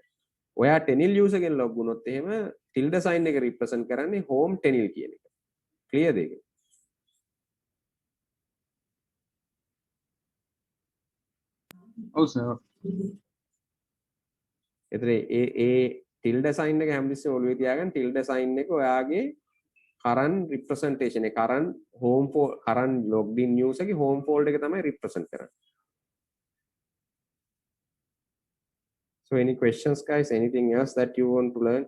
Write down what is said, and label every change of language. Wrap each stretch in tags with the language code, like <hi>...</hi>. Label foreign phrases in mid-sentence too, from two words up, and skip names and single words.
<si>ඔයා</si> <en>tenil user</en> <si>ගෙන් log වුණොත් එහෙම</si> <en>tilde sign</en> <si>එක represent කරන්නේ</si> <en>home tenil</en> <si>කියන එක. clear දෙක? ඔව් සර්. එතන ඒ</si> <en>tilde sign</en> <si>එක හැමතිස්සෙම ඔළුවේ තියාගන්න.</si> <en>tilde sign</en> <si>එක ඔයාගේ</si> <en>current representation</en> <si>එක</si> <en>current logged in user</en> <si>ගේ</si> <en>home folder</en> <si>එක තමයි represent කරන්නේ.</si> <en>So any questions guys? Anything else that you want to learn?</en>